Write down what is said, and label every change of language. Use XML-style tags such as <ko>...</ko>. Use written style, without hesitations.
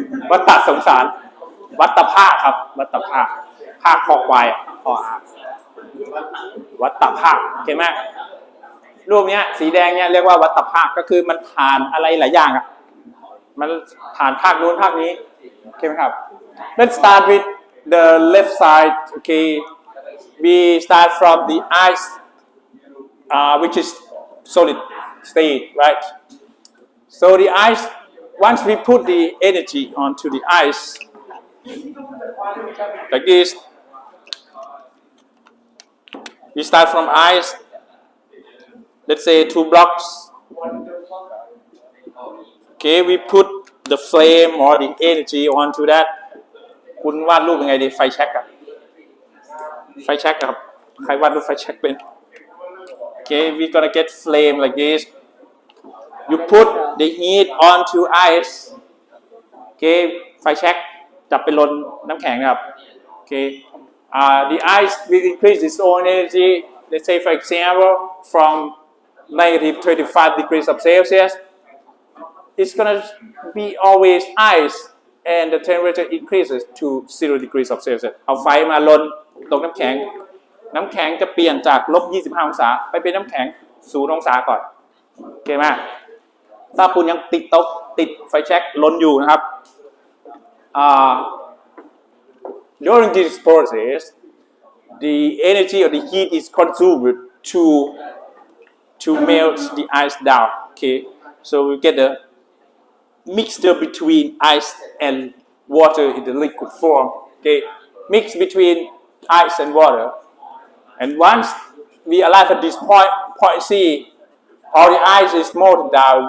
<th>วัฏฏะสงสารวัฏฏะภาคครับวัฏฏะภาคภาคคอควายคออาวัฏฏะภาคโอเคไหม รูปเนี้ยสีแดงเนี้ยเรียกว่าวัฏภาคก็คือมันผ่านอะไรหลายอย่างอ่ะมันผ่านภาคนู้นภาคนี้โอเคไหมครับ</th> <en>Let's start with the left side. Okay, we start from the ice, which is solid state, right? So the ice, once we put the energy onto the ice, like this, we start from ice. Let's say 2 blocks. Okay, we put the flame or the energy onto that.</en> <th>คุณวาดรูปยังไงดีไฟแช็กอะไฟแช็กครับใครวาดรูปไฟแช็กเป็น</th> <en>Okay, we're gonna get flame like this. You put the heat onto ice. Okay,</en> <th>ไฟแช็กจับไปลนน้ำแข็งนะครับ</th> <en>Okay, the ice will increase its own energy. Let's say, for example, from negative 25 degrees of Celsius, it's gonna be always ice, and the temperature increases to 0 degrees of Celsius.</en> <th>เอาไฟมาลนตรงน้ำแข็งน้ำแข็งจะเปลี่ยนจากลบ25 องศาไปเป็นน้ำแข็ง0 องศาก่อนโอเคไหมถ้าคุณยังติดไฟแช็กลนอยู่นะครับ</th> <en>during this process the energy or the heat is consumed to melt the ice down. Okay, so we get the mixture between ice and water in the liquid form. Okay, mix between ice and water. And once we arrive at this point C, all the ice is melted down.</en>